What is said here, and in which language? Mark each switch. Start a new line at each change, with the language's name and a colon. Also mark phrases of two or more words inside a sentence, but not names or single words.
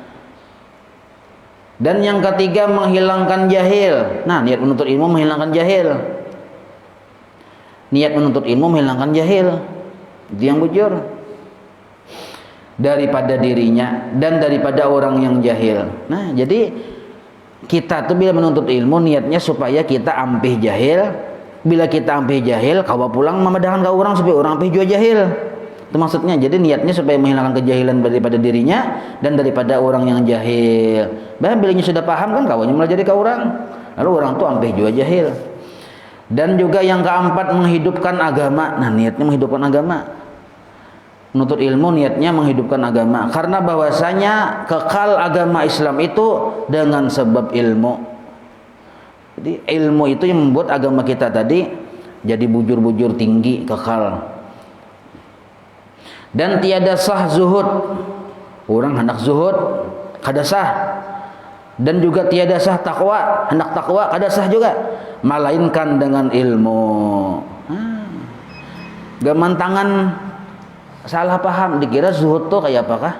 Indonesian: Dan yang ketiga menghilangkan jahil. Nah, niat menuntut ilmu menghilangkan jahil. Niat menuntut ilmu menghilangkan jahil.
Banjar: Itu yang bujur.
Indonesian: Daripada dirinya dan daripada orang yang jahil.
Banjar: Nah, jadi kita tuh bila menuntut ilmu niatnya supaya kita ampih jahil. Bila kita ampih jahil, kawa pulang memedahkan ke orang supaya orang ampih juga jahil.
Indonesian: Itu maksudnya. Jadi niatnya supaya menghilangkan kejahilan daripada dirinya dan daripada orang yang jahil.
Banjar: Bah, bilanya sudah paham kan kawannya mulai jadi ke orang. Lalu orang tuh ampih juga jahil.
Indonesian: Dan juga yang keempat menghidupkan agama. Nah, niatnya menghidupkan agama. Menuntut ilmu niatnya menghidupkan agama. Karena bahwasanya kekal agama Islam itu dengan sebab ilmu. Jadi ilmu itu yang membuat agama kita tadi jadi bujur-bujur tinggi, kekal. Dan tiada sah zuhud.
Banjar: Orang hendak zuhud kada sah.
Indonesian: Dan juga tiada sah takwa,
Banjar: hendak takwa kada sah juga,
Indonesian: melainkan dengan ilmu.
Banjar: Gaman tangan salah paham, dikira zuhud tuh kayak apakah?